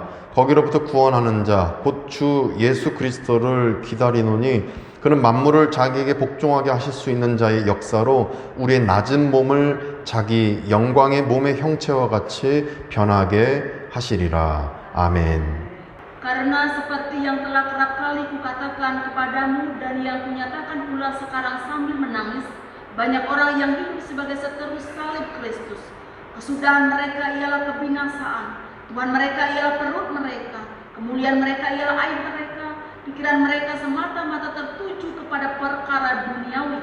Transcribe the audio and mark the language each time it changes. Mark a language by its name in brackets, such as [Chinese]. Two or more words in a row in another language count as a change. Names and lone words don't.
[Korean] 거기로부터 구원하는 자 곧 주 예수 그리스도를 기다리노니 그는 만물을 자기에게 복종하게 하실 수 있는 자의 역사로 우리의 낮은 몸을 자기 영광의 몸의 형체와 같이 변하게 하시리라. 아멘. [Indonesian] Karena seperti yang telah kerap kali kukatakan kepadamu dan yang kunyatakan pula sekarang sambil menangis, banyak orang yang hidup sebagai seterus salib Kristus. Kesudahan mereka ialah kebinasaan, Tuhan mereka ialah perut mereka, kemuliaan mereka ialah aib mereka, pikiran mereka semata-mata tertuju kepada perkara duniawi.